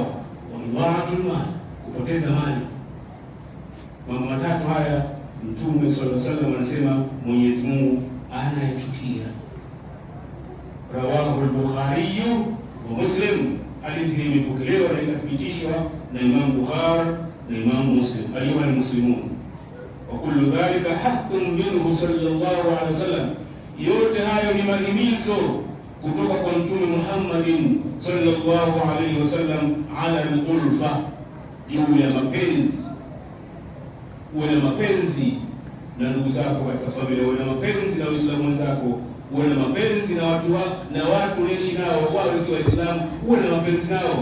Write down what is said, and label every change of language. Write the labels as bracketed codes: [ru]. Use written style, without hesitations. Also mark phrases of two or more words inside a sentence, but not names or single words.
[ar] وإضاعة المال, [sw] kupoteza mali. Mambo matatu haya Mtume [ar] صلى الله عليه وسلم [sw] anasema Mwenyezi Mungu anayachukia. [ar] رواه البخاري ومسلم. [sw] Hadithi hii imepokelewa na ikathibitishwa na Imam Bukhari na Imam Muslim. [ar] أيها المسلمون، وكل ذلك حق منه صلى الله عليه وسلم. [sw] Yote hayo ni mahimizo kutoka kwa Mtume Muhammadin [ar] صلى الله عليه وسلم على الألفة, [sw] juu ya mapenzi. Uwe na mapenzi na ndugu zako katika familia, uwe na mapenzi na Waislamu wenzako, uwe na mapenzi na watu unaishi nao, wawe si Waislamu, uwe na mapenzi nao.